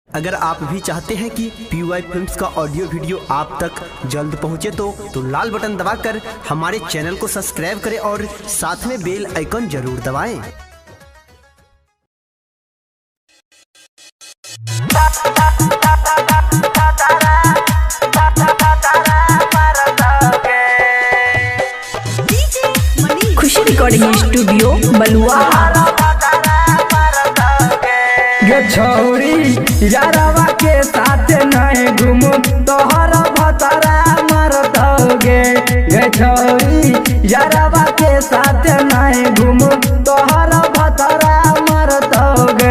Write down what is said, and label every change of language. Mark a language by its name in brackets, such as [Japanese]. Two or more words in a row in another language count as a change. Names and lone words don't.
[Hindi] अगर आप भी चाहते हैं कि PY फिल्म्स का ऑडियो वीडियो आप तक जल्द पहुंचे तो लाल बटन दबाकर हमारे चैनल को सब्सक्राइब करें और साथ में बेल आइकन जरूर दबाएं। खुशी रिकॉर्डिंग स्टूडियो बलुआ। [Angika] गे छौरी यारवा के साथ नहीं घूमू तोहर भतरा मरतोगे। गे छौरी यारवा के साथ नहीं घूमू तोहर भतरा मरतोगे।